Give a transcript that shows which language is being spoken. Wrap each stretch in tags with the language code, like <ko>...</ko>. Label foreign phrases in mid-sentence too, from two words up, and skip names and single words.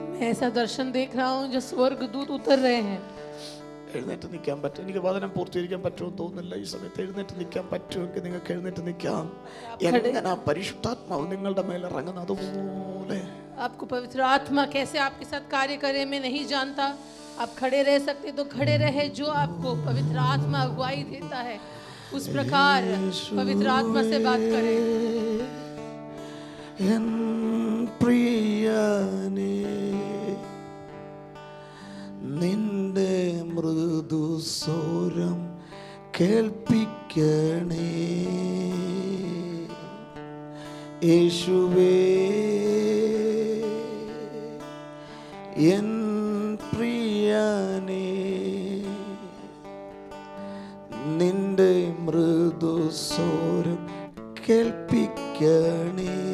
<hi>मैं ऐसा दर्शन देख रहा हूँ जो स्वर्ग दूत उतर रहे हैं.</hi> <ml>എഴുന്നേറ്റ് നിൽക്കാൻ പറ്റും. എനിക്ക് വചനം പൂർത്തീകരിക്കാൻ പറ്റുമെന്ന് തോന്നുന്നില്ല ഈ സമയത്ത്. എഴുന്നേറ്റ് നിൽക്കാൻ പറ്റുമെങ്കിൽ നിങ്ങൾക്ക് എഴുന്നേറ്റ് നിൽക്കാം. എങ്ങനെ പരിശുദ്ധാത്മാവ് നിങ്ങളുടെ മേൽ ഇറങ്ങുന്നത് അതുപോലെ.</ml> <hi>आपको पवित्र आत्मा कैसे आपके साथ कार्य करे मैं नहीं जानता. आप खड़े रह सकते तो खड़े रहे. जो आपको पवित्र आत्मा अगुवाई देता है उस प्रकार पवित्र आत्मा से बात करें.</hi> <ml>എൻ പ്രിയനേ, നിന്റെ മൃദുസ്വരം കേൾപ്പിക്കണേ. യേശുവേ, എൻ പ്രിയനേ, നിന്റെ മൃദുസ്വരം കേൾപ്പിക്കണേ.</ml>